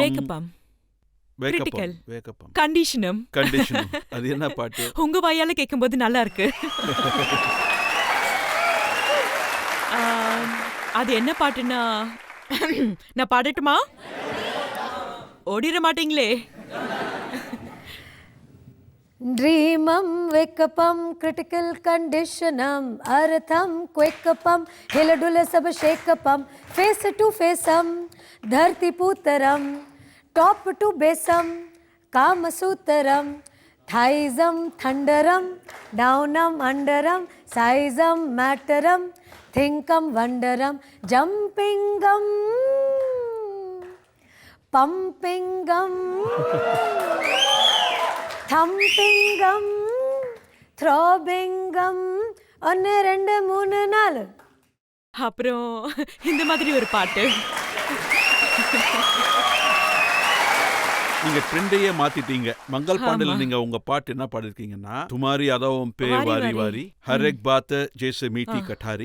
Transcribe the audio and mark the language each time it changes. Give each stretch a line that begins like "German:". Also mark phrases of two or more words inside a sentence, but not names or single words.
English: critical, conditionum.
Tamil: அது என்ன பாட்டு? உங்க வாயால கேட்கும்போது நல்லா இருக்கு. அது என்ன பாட்டுன்னா, நான் பாடட்டுமா? ஓடிட மாட்டீங்களே.
English: dreamum wakeupum critical conditionum earthum quakeupum
Hindi: हिलडुल सब
English: shakeupum face to facem
Hindi: धरती पूतरम
English: top to basem kamasutram thighsum thunderum downum underum sizeum matterum thinkum wonderum jumpingum pumpingum thumpingum throbbingum
Tamil: ஒன்னு ரெண்டு மூணு நாலு. அப்புறம் இந்த மாதிரி ஒரு பாட்டு. நீங்க ட்ரெண்டையே மாத்திட்டீங்க. மங்கள் பாண்டில நீங்க உங்க பாட்டு என்ன பாடிருக்கீங்கன்னா,
Hindi: तुम्हारी अदाओं पे वारी वारी हर एक बात जैसे मीठी कटारी.